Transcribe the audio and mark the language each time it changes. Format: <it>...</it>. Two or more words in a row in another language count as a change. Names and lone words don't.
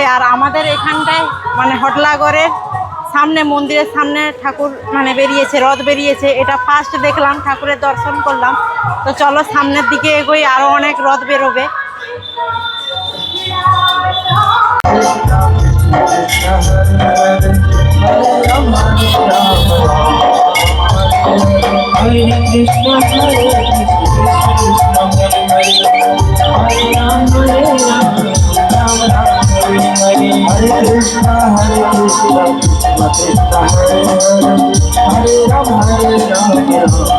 <bn>আর আমাদের এখানটায় মানে হটলাগড়ের সামনে, মন্দিরের সামনে ঠাকুর বেরিয়েছে, রথ বেরিয়েছে, এটা ফার্স্ট দেখলাম, ঠাকুরের দর্শন করলাম। তো চলো সামনের দিকে এগোই, আরও অনেক রথ বেরোবে।</bn> <sa>हरे कृष्ण हरे कृष्ण हरे राम हरे राम राम राम हरे हरे हरे कृष्ण कृष्ण हरे हरे राम हरे राम राम</sa>